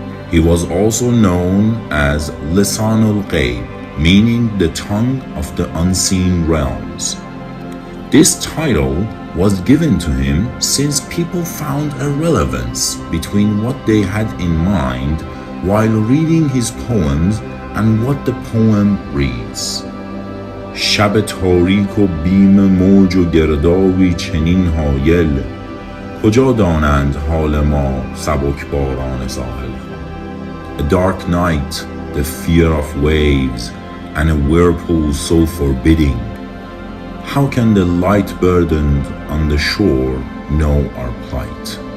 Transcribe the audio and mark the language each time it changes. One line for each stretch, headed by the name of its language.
English: He was also known as Lisanul Ghaib, meaning the tongue of the unseen realms. This title was given to him since people found a relevance between what they had in mind while reading his poems and what the poem reads.
Persian: شب تاریک و بیم موج و گردابی چنین هایل کجا دانند حال ما سبکباران ساحل.
English: A dark night, the fear of waves, and a whirlpool so forbidding. How can the light burdened on the shore know our plight?